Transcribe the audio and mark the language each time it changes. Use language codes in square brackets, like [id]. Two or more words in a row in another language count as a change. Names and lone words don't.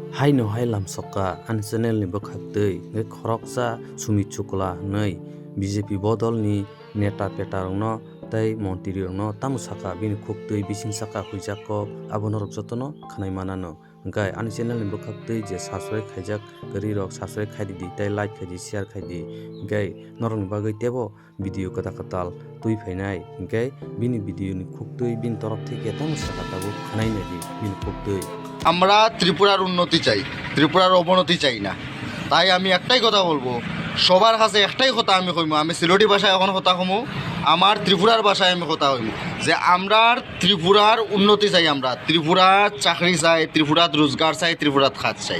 [trp] Haino hailam soka an channel ni bokhaktei nge khoroksa sumi chukla nei BJP bodol ni neta petarongno tei montri rongno tamusaka bini khuktei bising saka huijako abonorok jotono khanai manano gai an channel ni bokhaktei je subscribe khaijak gari rok subscribe khaidi tei like khaidi share khaidi gai norong bagai tebo video kata katal tui phainai gai bini video ni khuktei bin torok theke tamusaka tabu khanai nedi bini khuktei [bn] আমরা ত্রিপুরার উন্নতি চাই, ত্রিপুরার অবনতি চাই না। তাই আমি একটাই কথা বলবো, সবার কাছে একটাই কথা আমি কইমু, আমি সিলেটি ভাষায় এখন কথা কমু, আমার ত্রিপুরার ভাষায় আমি কথা কইমু যে আমরা ত্রিপুরার উন্নতি চাই, আমরা ত্রিপুরার চাকরি চাই, ত্রিপুরাত রোজগার চাই, ত্রিপুরাত খাত চাই।